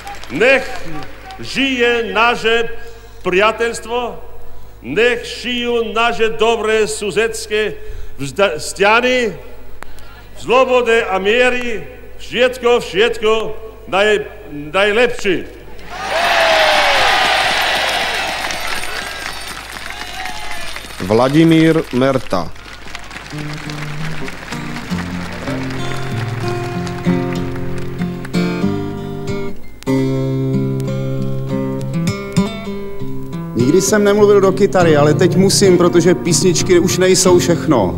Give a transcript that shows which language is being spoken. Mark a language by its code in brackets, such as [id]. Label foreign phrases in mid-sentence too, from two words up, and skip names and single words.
[sk] Nech žije naše priateľstvo, nech žijú naše dobré susedské vzťahy, v slobode a miery, všetko najlepšie. Vladimír Merta. [cs] Nikdy jsem nemluvil do kytary, ale teď musím, protože písničky už nejsou všechno.